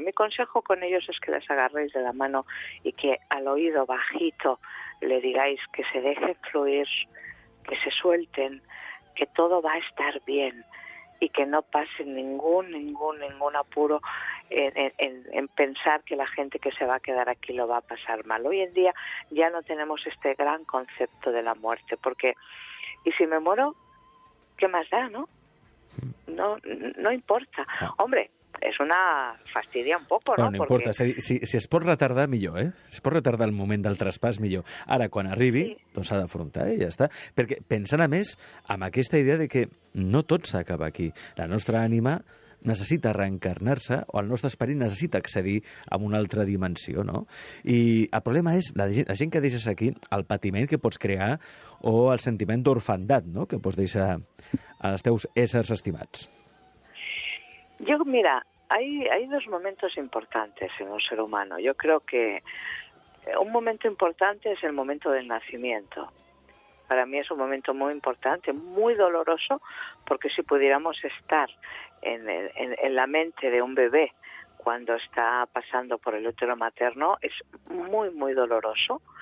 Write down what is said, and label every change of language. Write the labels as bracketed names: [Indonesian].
[Spanish] Mi consejo con ellos es que les agarréis de la mano y que al oído bajito le digáis que se dejen fluir, que se suelten, que todo va a estar bien y que no pase ningún apuro en pensar que la gente que se va a quedar aquí lo va a pasar mal. Hoy en día ya no tenemos este gran concepto de la muerte, porque ¿y si me muero? ¿Qué más da, no? No importa. [Catalan] Hombre, és una fastidia un poc, no? No importa, si es pot retardar, millor, Si es pot retardar el moment del traspàs, millor. Ara, quan arribi, doncs s'ha d'afrontar i ja està. Perquè pensant, a més, amb aquesta idea de que no tot s'acaba aquí. La nostra ànima necessita reencarnar-se, o el nostre esperit necessita accedir a una altra dimensió, no? I el problema és la gent que deixes aquí, el patiment que pots crear o el sentiment d'orfandat, no?, que pots deixar als teus éssers estimats. [Spanish] Yo, mira, hay dos momentos importantes en un ser humano. Yo creo que un momento importante es el momento del nacimiento. Para mí es un momento muy importante, muy doloroso, porque si pudiéramos estar en la mente de un bebé cuando está pasando por el útero materno, es muy, muy doloroso.